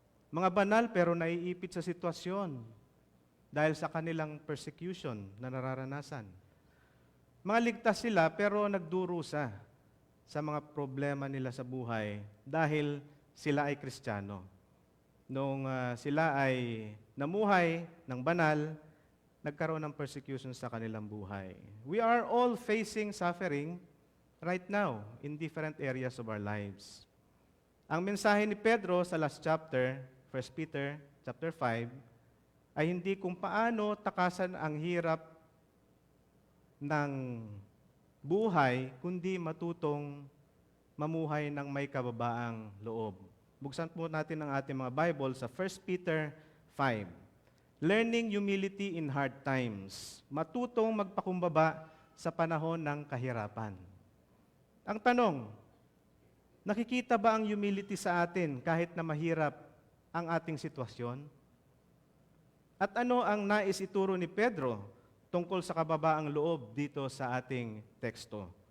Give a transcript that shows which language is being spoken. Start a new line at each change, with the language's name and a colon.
Filipino: Mga banal pero naiipit sa sitwasyon dahil sa kanilang persecution na nararanasan. Mga ligtas sila pero nagdurusa sa mga problema nila sa buhay dahil sila ay Kristiyano. Nung sila ay namuhay ng banal, nagkaroon ng persecution sa kanilang buhay.
English: We are all facing suffering right now in different areas of our lives.
Filipino: Ang mensahe ni Pedro sa last chapter, 1 Peter chapter 5, ay hindi kung paano takasan ang hirap ng buhay, kundi matutong mamuhay ng may kababaang loob. Buksan po natin ang ating mga Bible sa 1 Peter 5.
English: Learning humility in hard times.
Filipino: Matutong magpakumbaba sa panahon ng kahirapan. Ang tanong, nakikita ba ang humility sa atin kahit na mahirap ang ating sitwasyon? At ano ang nais ituro ni Pedro tungkol sa kababaang loob dito sa ating teksto?